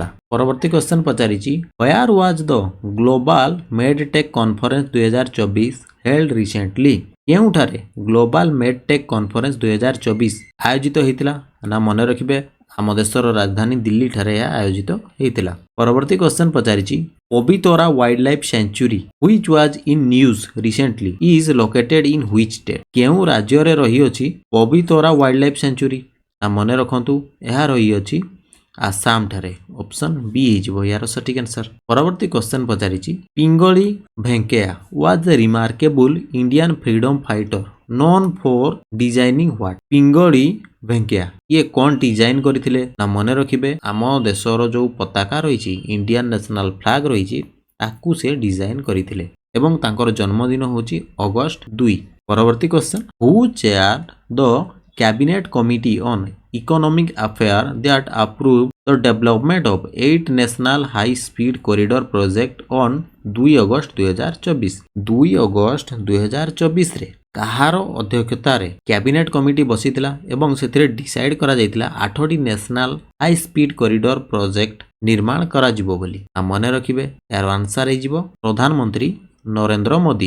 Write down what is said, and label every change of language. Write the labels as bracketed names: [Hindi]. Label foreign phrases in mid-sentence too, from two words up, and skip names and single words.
[Odia] ପରବର୍ତ୍ତୀ କ୍ୱେଶ୍ଚନ ପଚାରିଛି [English] where was the Global MedTech Conference 2024 held recently? [Odia] କେଉଁଠାରେ ଗ୍ଲୋବାଲ ମେଡଟେକ୍ କନଫରେନ୍ସ 2024 ଆୟୋଜିତ ହେଇଥିଲା? ନା ମନେ ରଖିବେ ଆମ ଦେଶର ରାଜଧାନୀ ଦିଲ୍ଲୀ ଠାରେ ଏହା ଆୟୋଜିତ ହେଇଥିଲା। ପରବର୍ତ୍ତୀ କ୍ୱେଶ୍ଚନ ପଚାରିଛି [English] ପବିତରା ୱାଇଲ୍ଡ ଲାଇଫ ସେଞ୍ଚୁରୀ which was in news recently is located in which state? [Odia] କେଉଁ ରାଜ୍ୟରେ ରହିଅଛି ପବିତରା ୱାଇଲ୍ଡ ଲାଇଫ ସେଞ୍ଚୁରୀ? ନା ମନେ ରଖନ୍ତୁ ଏହା ରହିଅଛି ଆସାମ ଠାରେ। [English] option B [Odia] ହେଇଯିବ ଏହାର ସଠିକ ଆନ୍ସର। ପରବର୍ତ୍ତୀ କ୍ୱେଶ୍ଚନ ପଚାରିଛି [English] Pingali Venkayya was a remarkable Indian freedom fighter known for designing what? [Odia] ପିଙ୍ଗଳି ଭେଙ୍କୟା ଇଏ କଣ ଡିଜାଇନ କରିଥିଲେ? ନା ମନେ ରଖିବେ ଆମ ଦେଶର ଯୋଉ ପତାକା ରହିଛି [English] Indian national flag [Odia] ରହିଛି ତାକୁ ସେ ଡିଜାଇନ କରିଥିଲେ ଏବଂ ତାଙ୍କର ଜନ୍ମଦିନ ହେଉଛି ଅଗଷ୍ଟ 2। ପରବର୍ତ୍ତୀ କ୍ୱେଶ୍ଚନ [English] who chair the Cabinet Committee on Economic Affairs that approved the development of 8 national high-speed corridor project on 2 ଅଗଷ୍ଟ 2024? [Odia] 2 ଅଗଷ୍ଟ 2024 ରେ କାହାର ଅଧ୍ୟକ୍ଷତାରେ [English] cabinet committee [Odia] ବସିଥିଲା ଏବଂ ସେଥିରେ ଡିସାଇଡ୍ କରାଯାଇଥିଲା 8ଟି [English] national high speed corridor project [Odia] ନିର୍ମାଣ କରାଯିବ ବୋଲି? ମନେ ରଖିବେ ଏହାର ଆନ୍ସର ହେଇଯିବ ପ୍ରଧାନମନ୍ତ୍ରୀ ନରେନ୍ଦ୍ର ମୋଦି।